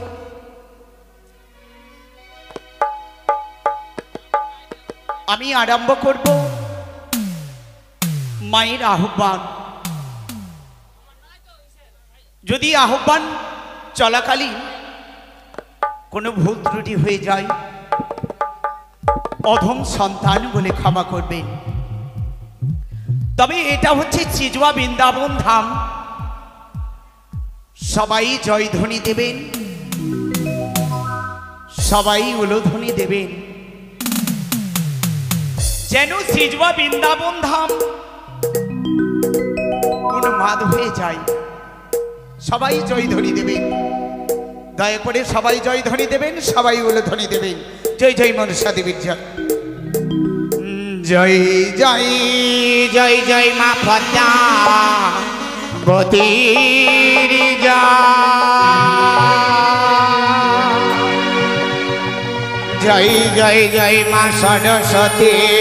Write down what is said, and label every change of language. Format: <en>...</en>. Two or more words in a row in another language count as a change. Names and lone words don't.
<bn>আমি আরম্ভ করব মায়ের আহ্বান যদি আহ্বান চলাকালীন কোনো ভুল ত্রুটি হয়ে যায় অধম সন্তান বলে ক্ষমা করবেন তবে এটা হচ্ছে চিজবা বৃন্দাবন ধাম সবাই জয়ধ্বনি দেবেন সবাই উলুধ্বনি দেবেন যেন সিজবা বৃন্দাবন ধাম উন্মাদ হয়ে যায় সবাই জয়ধ্বনি দেবেন দয়া করে সবাই জয়ধ্বনি দেবেন সবাই উলুধ্বনি দেবেন জয় জয় মনসা দেবীর জয় জয় জয় জয় জয় মা পদ্মা বতীর জয় জয় জয় মা সরস্বতী</bn>